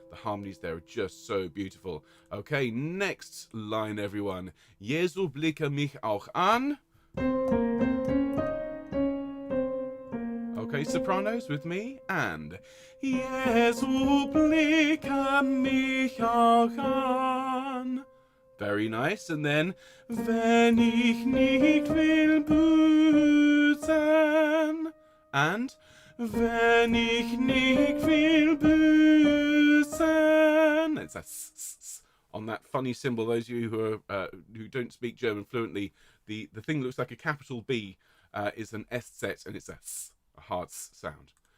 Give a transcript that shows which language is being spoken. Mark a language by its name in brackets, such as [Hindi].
[English] The harmonies there are just so beautiful. Okay, next line, everyone. [German] Jesu blicke mich auch an. [English] Okay, sopranos with me. And [German] Jesu blicke mich auch an. [English] Very nice. And then [German] wenn ich nicht will büßen. And wenn ich nicht will büßen. [English] It's a s on that funny symbol. Those of you who don't speak German fluently, the thing that looks like a capital B is an S set, and it's a s, a hard s sound.